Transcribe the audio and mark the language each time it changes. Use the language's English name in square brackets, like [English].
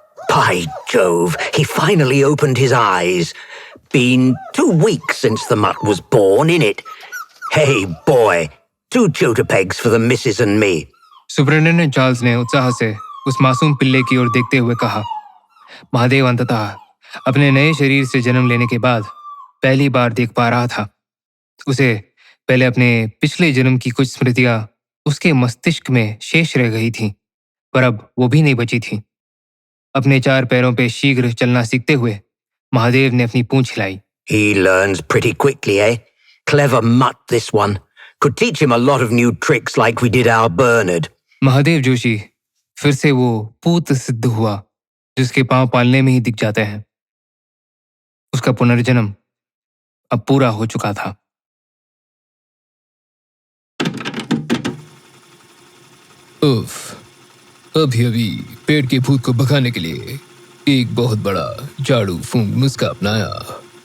[English] By Jove, he finally opened his eyes. Been 2 weeks since the mutt was born, innit? Hey, boy, 2 chotapegs for the missus and me. [Hindi] Superintendent Charles ने उत्साह से उस मासूम पिल्ले की ओर देखते हुए कहा। महादेव अंततः अपने नए शरीर से जन्म लेने के बाद पहली बार देख पा रहा था। उसे पहले अपने पिछले जन्म की कुछ स्मृतियां उसके मस्तिष्क में शेष रह गई थीं, पर अब वो भी नहीं बची थी। अपने 4 पैरों पे शीघ्र चलना सीखते हुए महादेव ने अपनी पूंछ हिलाई। [English] He learns pretty quickly, eh? Clever mutt, this one. Could teach him a lot of new tricks like we did our Bernard. [Hindi] Mahadev Joshi फिर से वो पूत सिद्ध हुआ जिसके पांव पालने में ही दिख जाते हैं। उसका पुनर्जन्म अब पूरा हो चुका था। उफ, अभी पेड़ के भूत को भगाने के लिए एक बहुत बड़ा झाड़ू फूंक नुस्खा अपनाया।